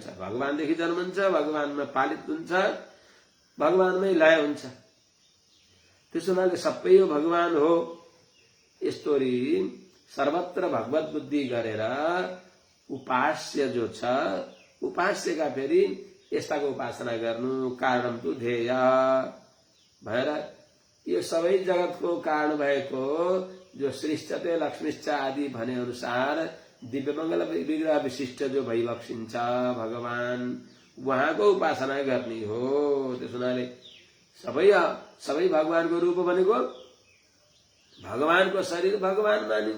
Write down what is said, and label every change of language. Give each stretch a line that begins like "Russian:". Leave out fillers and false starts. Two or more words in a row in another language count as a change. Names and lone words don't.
Nepali: भगवानदेखि जन्मन्छ, भगवानमा पालित हुन्छ, भगवानमै लय हुन्छ। त्यसो हुनाले सबै यो भगवान हो। यस्तोरी सर्वत्र भगवत बुद्धि गरेर उपास्य जो छ उपास्यका फेरि यस्ताको उपासना गर्नु
Sanskrit: कारणम तु ध्येय
Nepali: भएर यो सबै जगतको कारण भएको जो
Sanskrit: सृष्टते लक्ष्मीश्च
Nepali: आदि भने अनुसार दिव्यमंगल विग्रह विशिष्ट जो भइबक्सिन्छ भगवान उहाँको उपासना गर्ने हो। त्यस हुनाले सबै भगवानको रूप भनेको भगवानको शरीर भगवान मानिन्छ।